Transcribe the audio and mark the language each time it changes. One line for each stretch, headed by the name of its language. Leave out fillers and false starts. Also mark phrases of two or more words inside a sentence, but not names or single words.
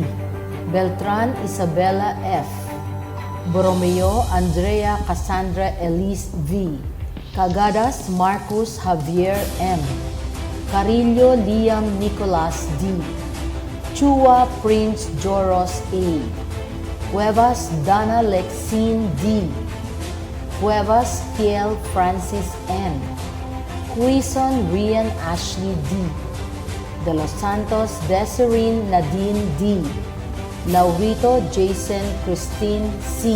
English: Beltran Isabella F. Borromeo Andrea Cassandra Elise V. Cagadas Marcus Javier M. Carillo Liam Nicolas D. Chua Prince Joros A. Cuevas Dana Lexine D. Cuevas Kiel Francis N. Quizon Rian Ashley D. De Los Santos Desireen Nadine D. Laurito Jason Christine C.